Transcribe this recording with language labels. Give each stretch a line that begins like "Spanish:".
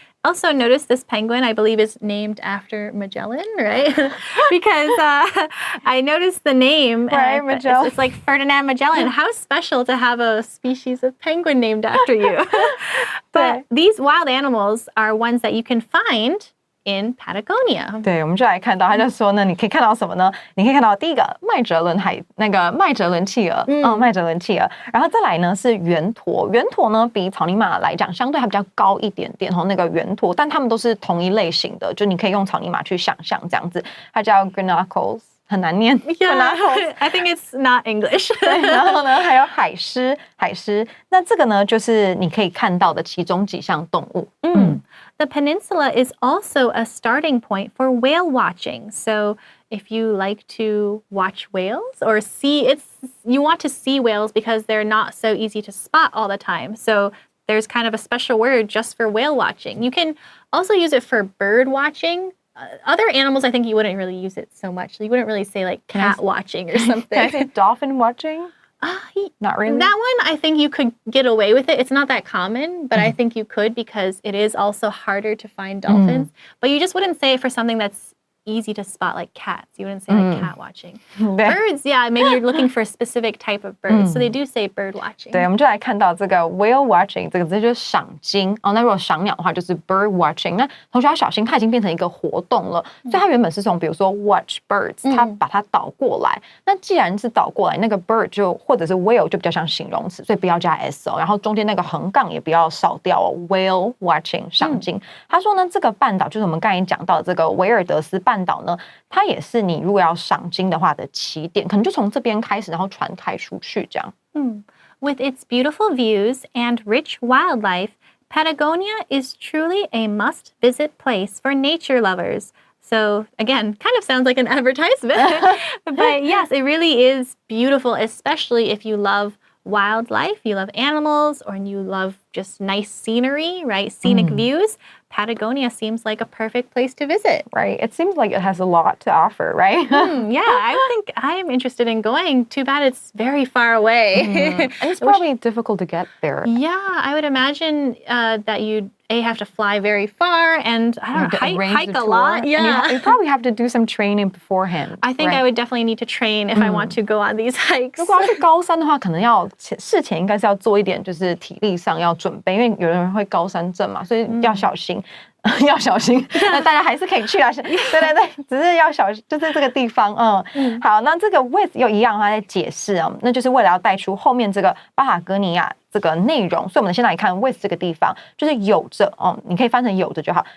English: Also notice this penguin, I believe, is named after Magellan, right? Because I noticed the name. Right, Magellan. It's like Ferdinand Magellan. How special to have a species of penguin named after you. But these wild animals are ones that you can find in Patagonia.
Chinese: 对，我们就来看到，他就说呢，你可以看到什么呢？你可以看到第一个麦哲伦企鹅，麦哲伦企鹅，然后再来呢是圆驼，圆驼呢比草泥马来讲相对还比较高一点点，那个圆驼，但它们都是同一类型的，就你可以用草泥马去想象这样子，它叫 guanacos。很难念
English: ，Yeah, I think it's not English.
Chinese: 对，然后呢，还有海狮，那这个呢，就是你可以看到的其中几项动物。
English: The peninsula is also a starting point for whale watching. So if you like to watch whales or you want to see whales because they're not so easy to spot all the time. So there's kind of a special word just for whale watching. You can also use it for bird watching. Other animals, I think you wouldn't really use it so much. You wouldn't really say like cat watching or something. Can I say dolphin watching? Not really. That one, I think you could get away with it. It's not that common, but I think you could because it is also harder to find dolphins. But you just wouldn't say it for something that's easy to spot like cats. You wouldn't say like cat watching. Birds, yeah, maybe you're looking for a specific type of bird. So they do say bird watching.
Chinese: 对，我们就来看到这个 whale watching 这个字就是赏鲸那如果赏鸟的话就是 bird watching。那同学要小心，它已经变成一个活动了，所以它原本是从比如说
English: watch birds，
Chinese: 它把它倒过来。那既然是倒过来，那个 bird 就或者是 whale 就比较像形容词，所以不要加 s 然后中间那个横杠也不要少掉whale watching 赏鲸。他说呢，这个半岛就是我们刚才讲到的这个维尔德斯半岛呢，它也是你如果要赏鲸的话的起点，可能就从这边开始，然后传开出去这样。
English: With its beautiful views and rich wildlife, Patagonia is truly a must-visit place for nature lovers. So again, kind of sounds like an advertisement, but yes, it really is beautiful, especially if you love wildlife, you love animals, or you love just nice scenery, right? Scenic views. Patagonia seems like a perfect place to visit. Right. It seems like it has a lot to offer, right? Yeah, I think I'm interested in going. Too bad it's very far away. And it's probably difficult to get there. Yeah, I would imagine that you'd have to fly very far and I don't know, hike a lot. Yeah. You probably have to do some training beforehand. I think I would definitely need to train if I want to go on these hikes.
Chinese: 如果要去高山的话，可能要事前应该是要做一点，就是体力上要准备，因为有人会高山症嘛，所以要小心。要小心，那大家还是可以去啊。对，只是要小心，就是这个地方。好，那这个 with 又一样，它在解释那就是为了要带出后面这个巴塔哥尼亚这个内容，所以我们先来看 with 这个地方，就是有着你可以翻成有着就好。